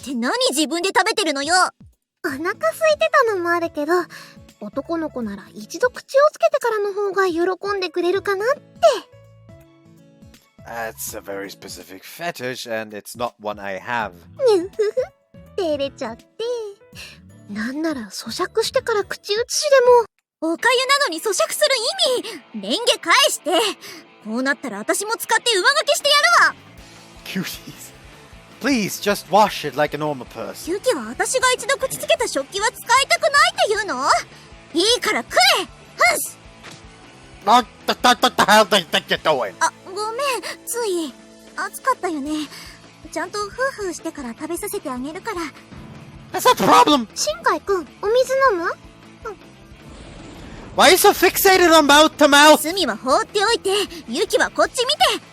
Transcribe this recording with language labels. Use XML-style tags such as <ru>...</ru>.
<ja>って何自分で食べてるのよ。い。お腹空いてたのもあるけど、男の子なら一度口をつけてからの方が喜んでくれるかなって。</ja> <en>That's a very specific fetish, and it's not one I have.</en> <ja>にゅふふ。照れちゃって。なんなら咀嚼してから口移しでも。おかゆなのに咀嚼する意味、レンゲ返して。こうなったら私も使って上書きしてやるわ。</ja> <en>Cuties. Please, just wash it like a normal person.</en> <ja>ユキは私が一度口つけた食器は使いたくないって言うの？いいから食え。ふんし。</ja> <en>What the hell do you think you're doing?</en> <ja>あ、ごめん、つい暑かったよね。ちゃんとフーフーしてから食べさせてあげるから。</ja> <en>That's a problem.</en> <ja>新海くん、お水飲む？</ja> <en>Why are you so fixated on mouth to mouth?</en> <ja>スミは放っておいて、ユキはこっち見て。</ja>